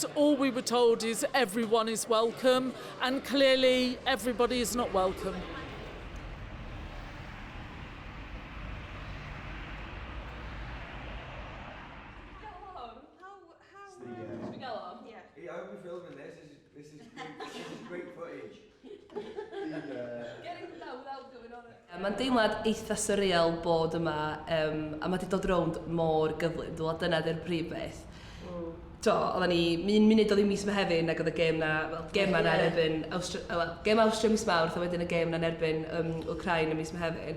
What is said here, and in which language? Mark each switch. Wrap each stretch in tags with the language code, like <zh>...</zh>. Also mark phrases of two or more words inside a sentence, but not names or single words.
<en>All we were told is everyone is welcome, and clearly everybody is not welcome. I hope you're filming this. This is great footage.</en> <cy>Mae'n deimlad eitha surreal bod yma, a mae wedi dod rownd mor gyflym, dwi'n meddwl dyna di'r prif beth. Oedden ni, un munud oedd i mis Mehefin ac oedd y gêm na, gêm na erbyn, gêm Awstria mis Mawrth a wedyn y gêm na erbyn Ukraine mis Mehefin.</cy>